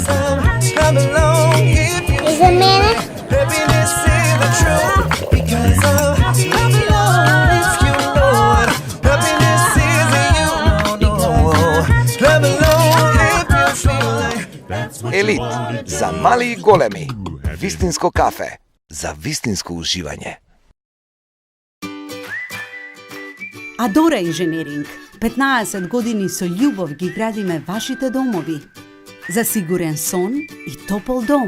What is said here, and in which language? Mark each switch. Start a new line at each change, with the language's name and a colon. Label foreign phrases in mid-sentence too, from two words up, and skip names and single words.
English: Come along if you Is it minute? happiness is the truth. Because come along if you know what happiness is and you know. Come along if you feel like
Macedonian: Елит за мали и големи. Вистинско кафе за вистинско уживање. Адора инженеринг. 15 години со љубов ги градиме вашите домови. За сигурен сон и топол дом.